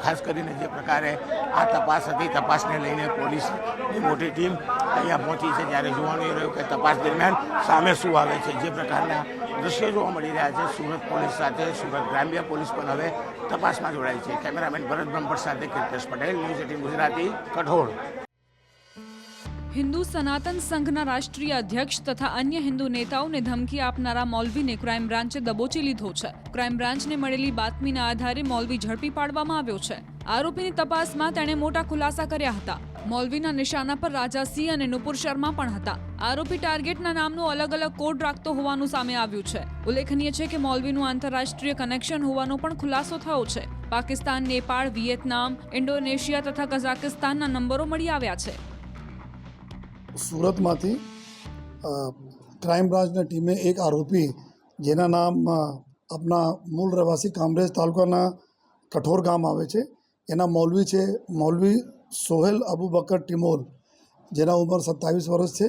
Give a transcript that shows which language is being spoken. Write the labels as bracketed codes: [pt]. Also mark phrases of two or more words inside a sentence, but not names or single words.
[gu] ખાસ કરીને જે પ્રકારે આ તપાસ હતી, તપાસને લઈને પોલીસની મોટી ટીમ અહીંયા પહોંચી છે, ત્યારે જોવાનું એ રહ્યું કે તપાસ દરમિયાન સામે શું આવે છે। જે પ્રકારના દ્રશ્યો જોવા મળી રહ્યા છે સુરત પોલીસ સાથે સુરત ગ્રામ્ય પોલીસ પણ હવે તપાસમાં જોડાઈ છે। કેમેરામેન ભરત બ્રહ્મભટ્ટ સાથે કીર્તેશ પટેલ, ન્યૂઝ 18 ગુજરાતી, કઠોળ। હિંદુ સનાતન સંઘના રાષ્ટ્રીય અધ્યક્ષ તથા અન્ય હિંદુ નેતાઓને ધમકી આપનારા મૌલવીને ક્રાઇમ બ્રાંચે દબોચી લીધો છે। ક્રાઇમ બ્રાંચને મળેલી બાતમીના આધારે મૌલવી ઝડપી પાડવામાં આવ્યો છે। આરોપીની તપાસમાં તેણે મોટા ખુલાસા કર્યા હતા। મૌલવીના નિશાના પર રાજાસિંહ અને નુપુર શર્મા પણ હતા। આરોપી ટાર્ગેટના નામનો અલગ અલગ કોડ રાખતો હોવાનું સામે આવ્યું છે। ઉલ્લેખનીય છે કે મૌલવીનું આંતરરાષ્ટ્રીય કનેક્શન હોવાનો પણ ખુલાસો થયો છે। પાકિસ્તાન, નેપાળ, વિયેતનામ, ઇન્ડોનેશિયા તથા કઝાકિસ્તાનના નંબરો મળી આવ્યા છે। સુરતમાંથી ક્રાઇમ બ્રાન્ચની ટીમે એક આરોપી જેના નામ આપણા મૂળ રહેવાસી કામરેજ તાલુકાના કઠોર ગામ આવે છે, એના મૌલવી છે મૌલવી સોહેલ અબુબકર ટિમોલ, જેના ઉંમર 27 વર્ષ છે।